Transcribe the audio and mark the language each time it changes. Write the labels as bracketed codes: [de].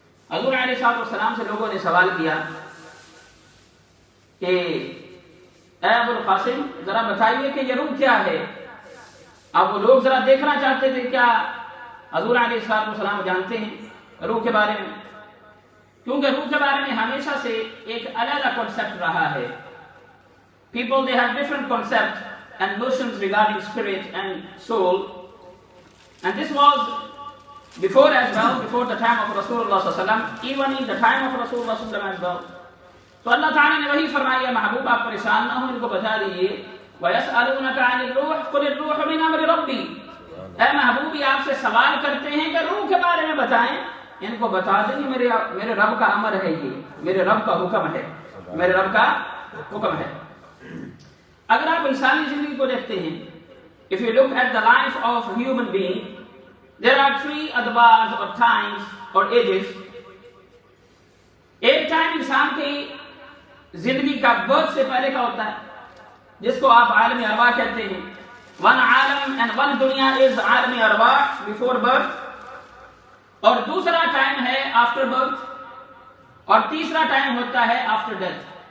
[ur] حضور علیہ السلام سے لوگوں نے سوال کیا کہ اے ابو القاسم ذرا بتائیے کہ یہ روح کیا ہے. اب وہ لوگ ذرا دیکھنا چاہتے تھے کیا حضور علیہ السلام جانتے ہیں روح کے بارے میں، کیونکہ روح کے بارے میں ہمیشہ سے ایک علیحدہ کنسپٹ رہا ہے. [en] People they have different concepts and notions regarding spirit and soul, and this was before as well, before the time of Rasulullah sallallahu alaihi wasallam, even in the time of Rasulullah sallallahu alaihi wasallam as well. [ur] تو اللہ تعالیٰ نے وہی فرمایا محبوب آپ پریشان نہ ہو، ان کو بتا دیجیے [ar] وَيَسْأَلُونَكَ عَنِ الرُّوحِ قُلِ الرُّوحُ مِنْ أَمْرِ رَبِّي. [ur] اے محبوبی آپ سے سوال کرتے ہیں کہ روح کے بارے میں بتائیں. ان کو بتا دیں کہ میرے رب کا امر ہے، یہ میرے رب کا حکم ہے، میرے رب کا حکم ہے. اگر آپ انسانی زندگی کو دیکھتے ہیں، [en] if you look at the life of a human being, there are three advars or times or ages. [ur] ایک ٹائم انسان کی زندگی کا برتھ سے پہلے کا ہوتا ہے جس کو آپ عالم ارواح کہتے ہیں. [en] One عالم and one دنیا is عالم ارواح بیفور برتھ. [ur] اور دوسرا ٹائم ہے آفٹر برتھ، اور تیسرا ٹائم ہوتا ہے آفٹر ڈیتھ.